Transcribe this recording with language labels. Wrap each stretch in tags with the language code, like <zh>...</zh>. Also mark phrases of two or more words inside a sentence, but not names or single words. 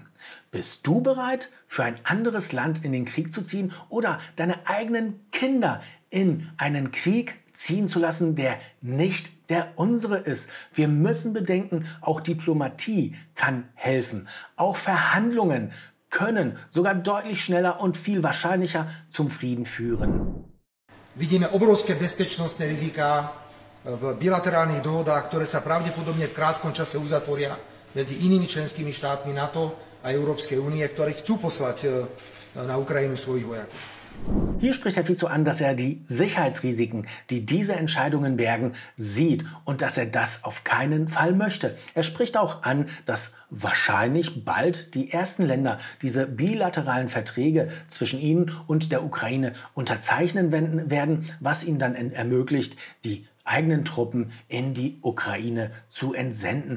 <de>Bist du bereit, für ein anderes Land in den Krieg zu ziehen oder deine eigenen Kinder in einen Krieg ziehen zu lassen, der nicht der unsere ist? Wir müssen bedenken, auch Diplomatie kann helfen. Auch Verhandlungen können sogar deutlich schneller und viel wahrscheinlicher zum Frieden führen.</de> <sk>Vidíme obrovské bezpečnostné riziká v bilaterálnych dohodách, ktoré sa pravdepodobne v krátkom čase uzatvoria medzi inými členskými štátmi NATO a Európskej únie, ktorí chcú poslať na Ukrajinu svojich vojakov.</sk> <de>Hier spricht Herr Fico an, dass er die Sicherheitsrisiken, die diese Entscheidungen bergen, sieht und dass er das auf keinen Fall möchte. Er spricht auch an, dass wahrscheinlich bald die ersten Länder diese bilateralen Verträge zwischen ihnen und der Ukraine unterzeichnen werden, was ihnen dann ermöglicht, die eigenen Truppen in die Ukraine zu entsenden.</de>